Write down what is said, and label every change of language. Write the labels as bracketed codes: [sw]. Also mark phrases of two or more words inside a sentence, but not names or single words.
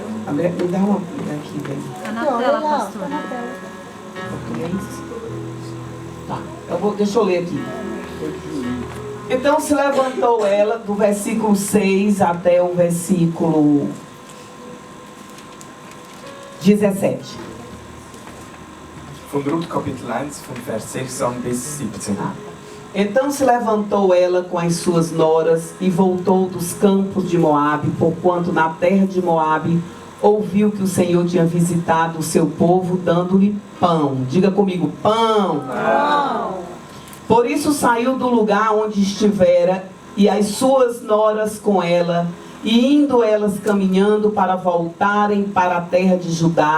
[pt] Me dá uma aqui, bem. Tá na Aqui, ó, tela, olha lá, pastora. tá na tela. Português. Tá. Deixa eu ler aqui. Então se levantou ela do versículo 6 até o versículo 17. [de] von Ruth Kapitel 1, von Vers 6 an bis 17. [pt] Então se levantou ela com as suas noras e voltou dos campos de Moabe, porquanto na terra de Moabe ouviu que o Senhor tinha visitado o seu povo, dando-lhe pão. Diga comigo, pão. Pão. Por isso saiu do lugar onde estivera, e as suas noras com ela, e indo elas caminhando para voltarem para a terra de Judá.